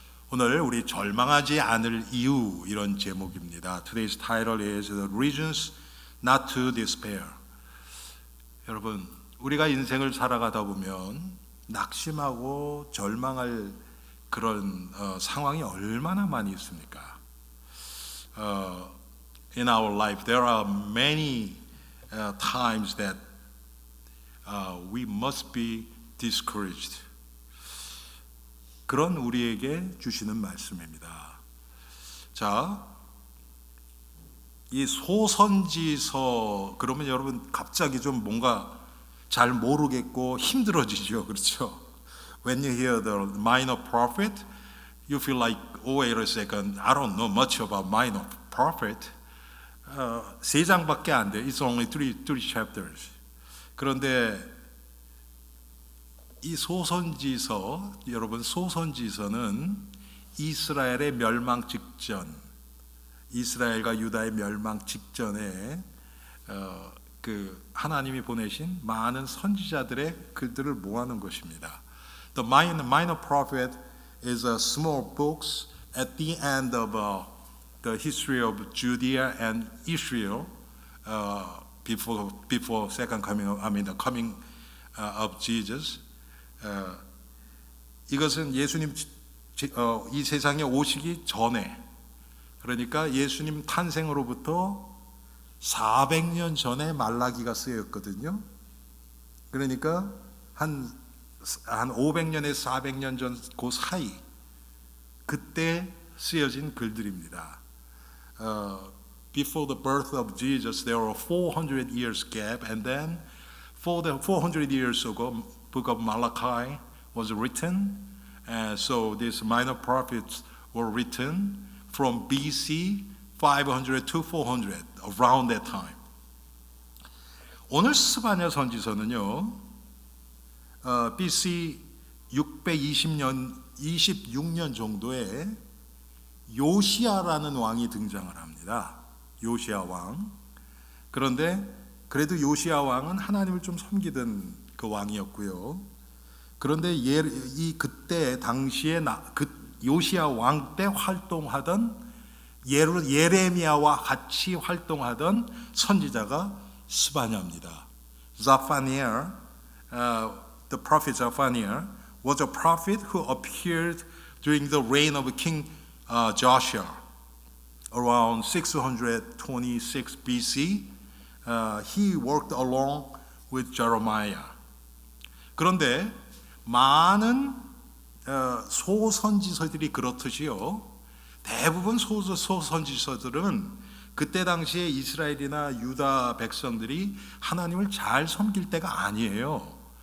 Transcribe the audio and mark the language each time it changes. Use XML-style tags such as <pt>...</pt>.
<ko>오늘 우리 절망하지 않을 이유 이런 제목입니다.</ko> <en>Today's title is The Reasons Not to Despair.</en> <ko>여러분, 우리가 인생을 살아가다 보면 낙심하고 절망할 그런 상황이 얼마나 많이 있습니까?</ko> <en>In our life, there are many times that we must be discouraged.</en> <ko>그런 우리에게 주시는 말씀입니다. 자, 이 소선지서 그러면 여러분 갑자기 좀 뭔가 잘 모르겠고 힘들어지죠, 그렇죠?</ko> <en>When you hear the minor prophet, you feel like, oh, wait a second, I don't know much about minor prophet.</en> <ko>3장밖에 안 돼.</ko> <en>It's only three chapters.</en> <ko>그런데 이 소선지서, 여러분 소선지서는 이스라엘의 멸망 직전, 이스라엘과 유다의 멸망 직전에 그 하나님이 보내신 많은 선지자들의 글들을 모아놓은 것입니다.</ko> <en>The minor prophet is a small books at the end of the history of Judea and Israel before second coming of, the coming of Jesus.</en> <ko>이것은 예수님 이 세상에 오시기 전에, 그러니까 예수님 탄생으로부터 400년 전에 말라기가 쓰였거든요. 그러니까 한 500년에서 400년 전 그 사이, 그때 쓰여진 글들입니다.</ko> <en>Before the birth of Jesus, there were 400 years gap, and then for the 400 years ago, book of Malachi was written, and so these minor prophets were written from BC 500 to 400, around that time.</en> <ko>오늘 스바냐 선지서는요, BC 626년 정도에 요시야라는 왕이 등장을 합니다. 요시야 왕. 그런데 그래도 요시야 왕은 하나님을 좀 섬기던 그 왕이었고요. 그런데 그때 당시에 요시야 왕 때 활동하던 예레미야와 같이 활동하던 선지자가 스바냐입니다.</ko> <en>Zephaniah, the prophet Zephaniah was a prophet who appeared during the reign of King Joshua around 626 BC. He worked along with Jeremiah.</en> <ko>그런데 많은 소선지서들이 그렇듯이요, 대부분 소선지서들은 그때 당시에 이스라엘이나 유다 백성들이 하나님을 잘 섬길 때가 아니에요.</ko>